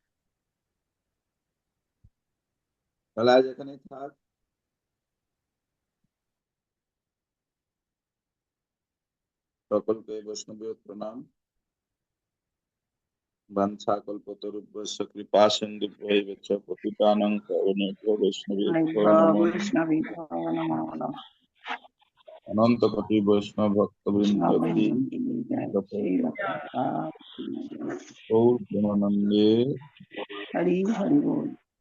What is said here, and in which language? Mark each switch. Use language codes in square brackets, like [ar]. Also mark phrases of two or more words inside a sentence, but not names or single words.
[bn] তাহলে আজ এখানে থাক। সকলকে বৈষ্ণবীয় প্রণাম। [sa] বাঞ্ছাকল্পতরুভ্যশ্চ কৃপা সিন্ধুভ্যেব চ পতিতানাং পাবনেভ্যো বৈষ্ণবেভ্যো নমো নমঃ। বৈষ্ণবী নমো নমঃ। [bn] অনন্ত কোটি বৈষ্ণব ভক্তবৃন্দ কি শ্রীল গৌর প্রেমানন্দে। হরি হরি বল।